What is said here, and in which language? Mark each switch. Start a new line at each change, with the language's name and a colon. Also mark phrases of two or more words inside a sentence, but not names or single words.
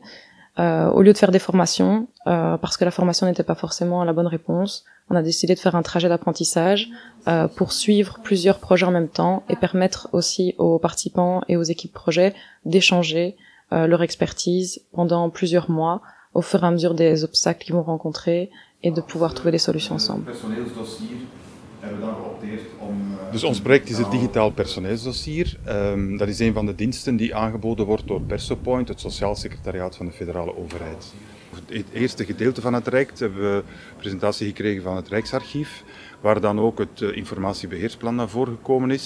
French: Au lieu de faire des formations, parce que la formation n'était pas forcément la bonne réponse, on a décidé de faire un trajet d'apprentissage pour suivre plusieurs projets en même temps et permettre aussi aux participants et aux équipes projets d'échanger leur expertise pendant plusieurs mois au fur et à mesure des obstacles qu'ils vont rencontrer et de pouvoir trouver des solutions ensemble.
Dutch: Dus ons project is het digitaal personeelsdossier. Dat is een van de diensten die aangeboden wordt door Persopoint, het Sociaal Secretariaat van de federale overheid. Het eerste gedeelte van het traject hebben we een presentatie gekregen van het Rijksarchief, waar dan ook het informatiebeheersplan naar voren gekomen is.